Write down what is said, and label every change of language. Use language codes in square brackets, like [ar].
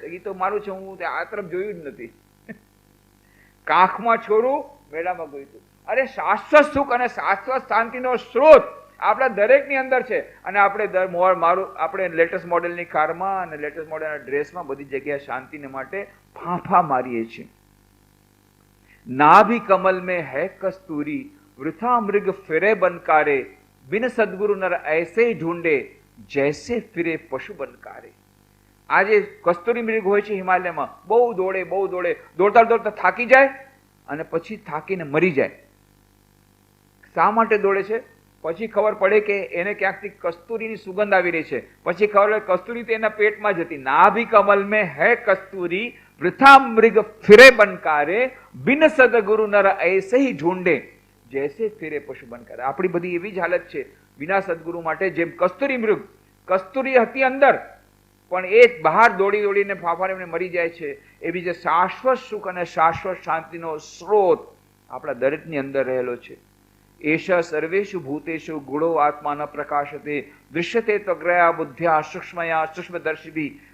[gu] એ તો મારું છે, હું આ તરફ જોયું જ નથી। કાંખમાં છોરું, મેળામાં ગોઈતું। અરે શાશ્વત સુખ અને શાશ્વત શાંતિનો સ્ત્રોત આપણા દરેકની અંદર છે, અને આપણે લેટેસ્ટ મોડેલની કારમાં અને લેટેસ્ટ મોડેલના ડ્રેસમાં બધી જગ્યાએ શાંતિને માટે ફાંફા મારીએ છીએ। [hi] નાભી કમલ में है कस्तूरी, वृथा मृग फिरे बनकारे, बिन सदगुरु नर ऐसे ढूंढे, जैसे फिरे पशु बनकारे। [gu] આજે કસ્તુરી મૃગ હોય છે હિમાલયમાં, બહુ દોડે, દોડતા થાકી જાય અને પછી થાકીને મરી જાય। શા માટે દોડે છે? પછી ખબર પડે કે એને ક્યાંકથી કસ્તુરીની સુગંધ આવી રહી છે, પછી ખબર પડે કસ્તુરી તો એના પેટમાં જ હતી। [hi] નાભી કમલ में है कस्तूरी, वृथा मृग फिरे बनकारे, बिन सदगुरु नर ऐसे ही ढूंढे, जैसे फिरे पशु बनकारे। [gu] આપણી બધી એવી જ હાલત છે વિના સદગુરુ માટે, જેમ કસ્તુરી મૃગ, કસ્તુરી હતી અંદર પણ એ બહાર દોડીને ફાફાડીને મરી જાય છે, એવી જે શાશ્વત સુખ અને શાશ્વત શાંતિનો સ્ત્રોત આપણા દરેકની અંદર રહેલો છે। [sa] એશ સર્વેષુ ભૂતેષુ ગુણો આત્મા ન પ્રકાશતે, દૃશ્યતે ત્વગ્રયા બુદ્ધ્યા સૂક્ષ્મયા સૂક્ષ્મદર્શિભી।